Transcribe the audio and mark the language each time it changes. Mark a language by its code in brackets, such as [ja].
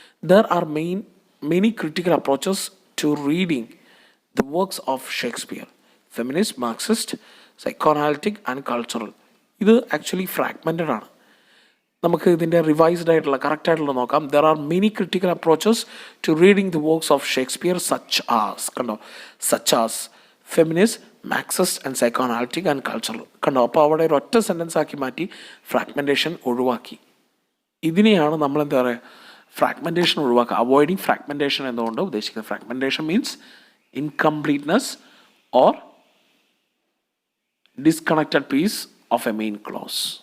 [en] There are many critical approaches to reading the works of Shakespeare: feminist, Marxist, psychoanalytic and cultural. [ml] ഇത് actually fragmented ആണ്. നമുക്ക് ഇതിൻ്റെ revised ആയിട്ടുള്ള correct ആയിട്ടുള്ള നോക്കാം. [en] There are many critical approaches to reading the works of Shakespeare such as feminist, Marxist and psychoanalytic and cultural. [ml] അപ്പോൾ അവിടെ ഒരു ഒറ്റ സെൻറ്റൻസ് ആക്കി മാറ്റി ഫ്രാഗ്മെൻറ്റേഷൻ ഒഴിവാക്കി. ഇതിനെയാണ് നമ്മൾ എന്താ പറയുക, ഫ്രാഗ്മെൻറ്റേഷൻ ഒഴിവാക്കുക, അവോയ്ഡിങ് ഫ്രാഗ്മെൻറ്റേഷൻ എന്നുകൊണ്ട് ഉദ്ദേശിക്കുന്നത്. [en] Fragmentation means incompleteness or disconnected piece of a main clause.